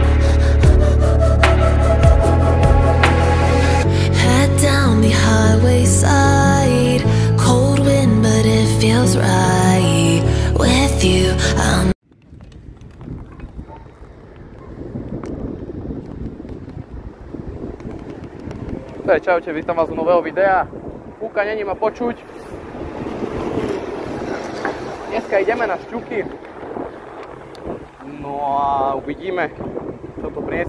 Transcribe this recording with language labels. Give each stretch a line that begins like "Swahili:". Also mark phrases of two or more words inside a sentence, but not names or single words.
English: Head down the highway. feels right with you. I'm
Slovak: Čaute, vítam vás u nového videa. Fúka, není ma počuť. Dneska ideme na šťuky. No a uvidíme, čo to prinesie.